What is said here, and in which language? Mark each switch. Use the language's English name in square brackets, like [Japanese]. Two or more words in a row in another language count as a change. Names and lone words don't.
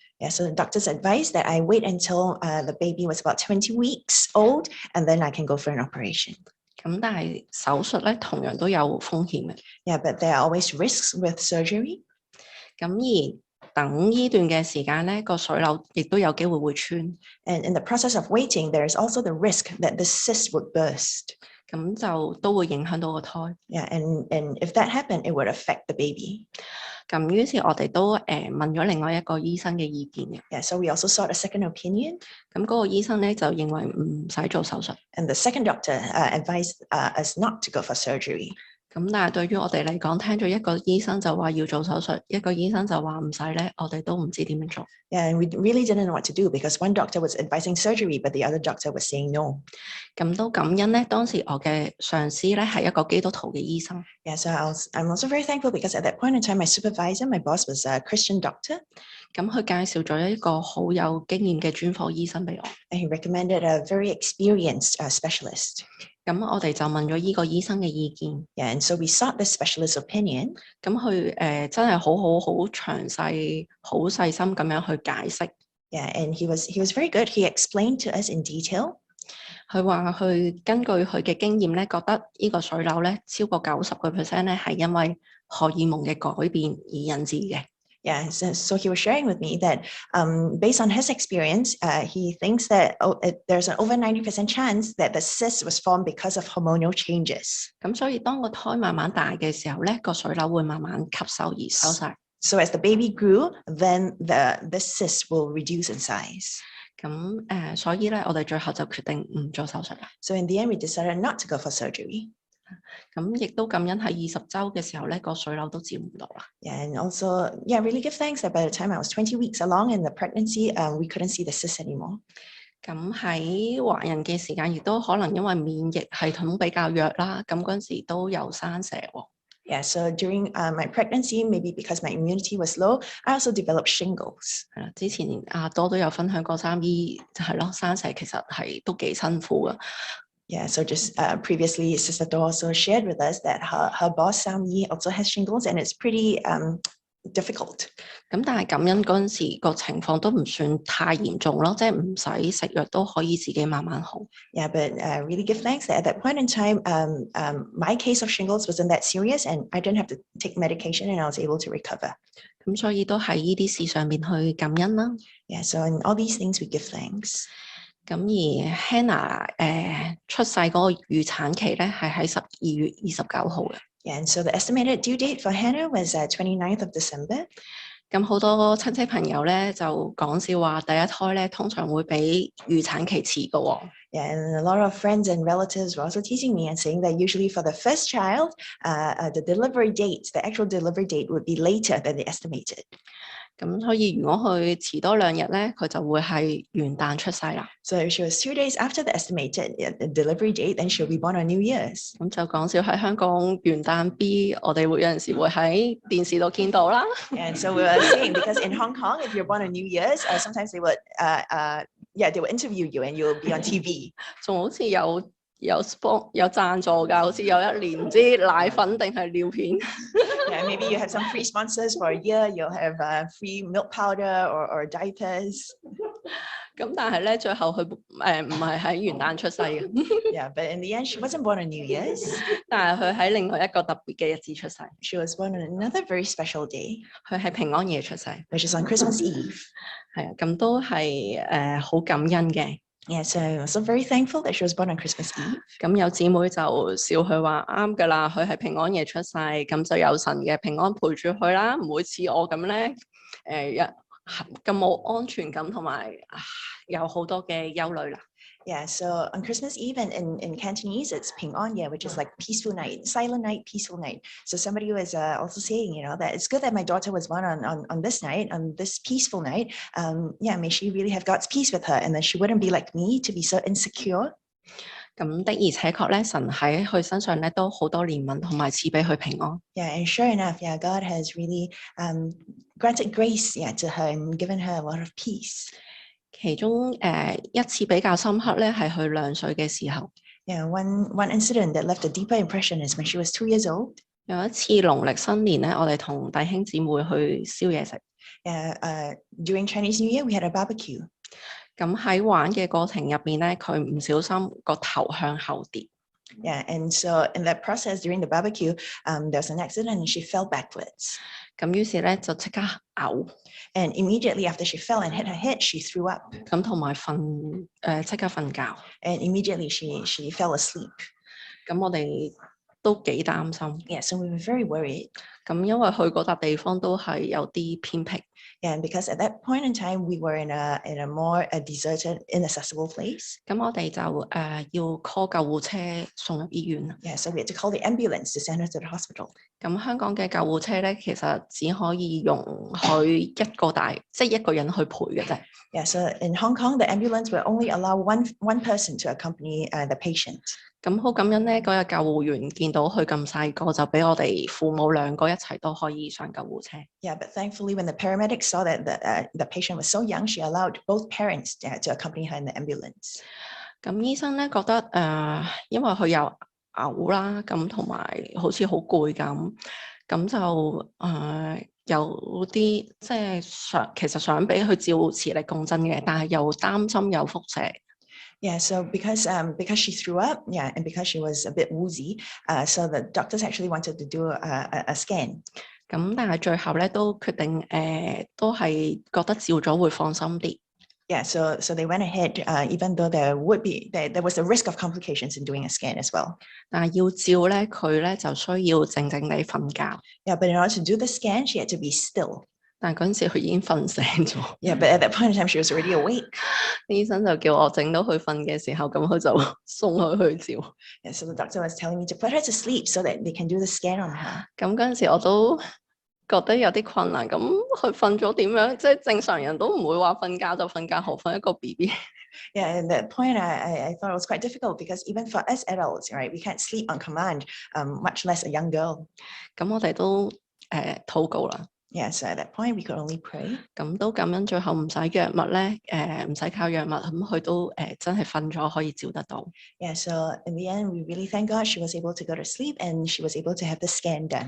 [English] Yeah, so the doctors advised that I wait until the baby was about 20 weeks old, and then I can go for an operation. [Cantonese] 咁但係手術咧同樣都有風險嘅。 [English] Yeah, but there are always risks with surgery. [Cantonese] 咁而等呢段嘅時間咧，個水瘤亦都有機會會穿。 [English] And in the process of waiting, there is also the risk that the cyst would burst. [Cantonese] 咁就都會影響到個胎。 [English] Yeah, and if that happened, it would affect the baby. [Cantonese] 咁於是我哋都問咗另外一個醫生嘅意見嘅。 [English] Yeah, so we also sought a second opinion. [Cantonese] 咁嗰個醫生咧就認為唔使做手術。 [English] And the second doctor advised us not to go for surgery. [Cantonese] 咁但係對於我哋嚟講，聽咗一個醫生就話要做手術，一個醫生就話唔使咧，我哋都唔知點樣做。 [English] Yeah, and we really didn't know what to do because one doctor was advising surgery, but the other doctor was saying no. [Cantonese] 咁都感恩咧，當時我嘅上司咧係一個基督徒嘅醫生。 [English] Yeah, so I'm also very thankful because at that point in time, my supervisor, my boss was a Christian doctor. [Cantonese] 咁佢介紹咗一個好有經驗嘅專科醫生俾我。 [English] And he recommended a very experienced specialist. [Cantonese] 咁我哋就問咗呢個醫生嘅意見。 [English] Yeah, and so we sought this specialist's opinion. 咁 [Cantonese] 佢真係好詳細、好細心咁樣去解釋。 [English] Yeah, and he was very good. He explained to us in detail. [Cantonese] 佢話佢根據佢嘅經驗咧，覺得呢個水瘤咧超過90% 咧係因為荷爾蒙嘅改變而引致嘅。 [English] Yeah, so he was sharing with me that based on his experience, he thinks that there's an over 90% chance that the cyst was formed because of hormonal changes. [Cantonese] 咁所以當個胎慢慢大嘅時候咧，個水瘤會慢慢吸收而收晒。 [English] So as the baby grew, then the cyst will reduce in size. [Cantonese] 咁所以咧，我哋最後就決定唔做手術啦。 [English] So in the end, we decided not to go for surgery. [Cantonese] 咁亦都感恩喺20週嘅時候咧，個水瘤都照唔到啦。 [English] Yeah, and also, yeah, really give thanks that by the time I was 20 weeks along in the pregnancy, we couldn't see the cyst anymore. [Cantonese] 咁喺懷孕嘅時間，亦都可能因為免疫系統比較弱啦，咁嗰陣時都有生蛇喎。 [English] Yeah, so during my pregnancy, maybe because my immunity was low, I also developed shingles. [Cantonese] 係啦，之前阿多都有分享過三姨係咯，生蛇其實係都幾辛苦噶。 [English] Yeah, so just previously, Sister Do also shared with us that her boss, Sam Yi, also has shingles, and it's pretty difficult. [Cantonese] 咁但係感恩嗰陣時個情況都唔算太嚴重咯，即係唔使食藥都可以自己慢慢好。 [English] Yeah, but really give thanks that at that point in time, my case of shingles wasn't that serious, and I didn't have to take medication, and I was able to recover. [Cantonese] 咁所以都喺呢啲事上面去感恩啦。 [English] Yeah, so in all these things we give thanks. [Cantonese] 咁而 Hannah 出世嗰個預產期咧係喺12月29號嘅。 [English] Yeah, and so the estimated due date for Hannah was 29th of December. [Cantonese] 咁好多親戚朋友咧就講笑話，第一胎咧通常會比預產期遲嘅喎。 [English] Yeah, and a lot of friends and relatives were also teasing me and saying that usually for the first child, the delivery date, the actual delivery date would be later than they estimated. [Cantonese] 咁所以如果佢遲多2日咧，佢就會係元旦出世啦。 [English] So if she was 2 days after the estimated delivery date, then she'll be born on New Year's. [Cantonese] 咁就講笑喺香港元旦 B， 我哋會有陣時會喺電視度見到啦。 [English] And so we were saying, because in Hong Kong, if you're born on New Year's, sometimes they would, they would interview you and you'll be on TV. [Cantonese] 仲好似有贊助㗎，好似有1年唔知奶粉定係尿片。 [English] Yeah, maybe you have some free sponsors for a year. You'll have free milk powder or diapers. [Cantonese] 咁但係咧，最後佢唔係喺元旦出世嘅。 [English] Yeah, but in the end, she wasn't born on New Year's. [Cantonese] 但係佢喺另外一個特別嘅日子出世。 [English] She was born on another very special day, [Cantonese] 佢係平安夜出世。 [English] which is on Christmas Eve. [Cantonese] 係啊，咁都係好感恩嘅。 [English] Yeah, so I'm also very thankful that she was born on Christmas Eve. [Cantonese] 咁有姊妹就笑佢話啱㗎啦，佢係平安夜出世，咁就有神嘅平安陪住佢啦，唔會似我咁咧，咁冇安全感同埋有好多嘅憂慮啦。 [English] Yeah, so on Christmas Eve in Cantonese, it's [Cantonese] 平安夜, [English] which is like peaceful night, silent night, peaceful night. So somebody was also saying, that it's good that my daughter was born on this night, on this peaceful night. Yeah, may she really have God's peace with her, and then she wouldn't be like me to be so insecure. [Cantonese] 咁的而且確咧，神喺佢身上咧都好多憐憫同埋賜俾佢平安。 [English] Yeah, and sure enough, yeah, God has really granted grace, to her and given her a lot of peace. [Cantonese] 其中一次比較深刻咧，係佢2歲嘅時候。 [English] Yeah, one incident that left a deeper impression is when she was 2 years old. [Cantonese] 有一次農曆新年咧，我哋同弟兄姊妹去燒嘢食。 [English] Yeah, during Chinese New Year, we had a barbecue. [Cantonese] 咁喺玩嘅過程入邊咧，佢唔小心個頭向後跌。 [English] Yeah, and so in that process during the barbecue, there was an accident and she fell backwards. [Cantonese] 咁於是咧就即刻嘔。 [English] And immediately after she fell and hit her head, she threw up. [Cantonese] 咁同埋即刻瞓覺。 [English] And immediately she fell asleep. [Cantonese] 咁我哋都幾擔心。 [English] Yeah, so we were very worried. [Cantonese] 咁因為去嗰笪地方都係有啲偏僻。 [English] And because at that point in time we were in a more deserted, inaccessible place. [Cantonese] 咁我哋就要 call 救護車送入醫院。 [English] Yeah, so we had to call the ambulance to send her to the hospital. [Cantonese] 咁香港嘅救護車咧，其實只可以容許一個人去陪嘅啫。 [English] Yeah, so in Hong Kong, the ambulance will only allow one person to accompany the patient. [Cantonese] 咁好感恩咧，嗰日救護員見到佢咁細個，就俾我哋父母2個一齊都可以上救護車。 [English] Yeah, but thankfully, when the paramedics saw that the patient was so young, she allowed both parents to accompany her in the ambulance. [Cantonese] 咁醫生咧覺得因為佢有嘔啦，咁同埋好似好攰咁就有啲即係其實想俾佢照磁力共振嘅，但係又擔心有輻射。 [English] Yeah, so because she threw up, yeah, and because she was a bit woozy, so the doctors actually wanted to do a scan. [Cantonese] 咁但係最後咧都決定都係覺得照咗會放心啲。 [English] Yeah, so they went ahead, even though there was a risk of complications in doing a scan as well. [Cantonese] 但係要照咧，佢咧就需要靜靜地瞓覺。 [English] Yeah, but in order to do the scan, she had to be still. [Cantonese] 但係嗰陣時佢已經瞓醒咗。 [English] Yeah, but at that point in time, she was already awake. [Cantonese] 醫生就叫我整到佢瞓嘅時候，咁佢就送佢去照。 [English] And so the doctor was telling me to put her to sleep so that they can do the scan on her. [Cantonese] 咁嗰陣時我都覺得有啲困難。咁佢瞓咗點樣？即係正常人都唔會話瞓覺就瞓覺，何況一個 BB。 [English] Yeah, at that point, I thought it was quite difficult because even for us adults, right, we can't sleep on command, much less a young girl. [Cantonese] 咁我哋都禱告啦。 [English] Yeah, so at that point, we could only pray. [Cantonese] 咁都感恩最後唔使藥物咧，唔使靠藥物，咁佢都真係瞓咗可以照得到。 [English] Yeah, so in the end, we really thank God she was able to go to sleep and she was able to have the scan done.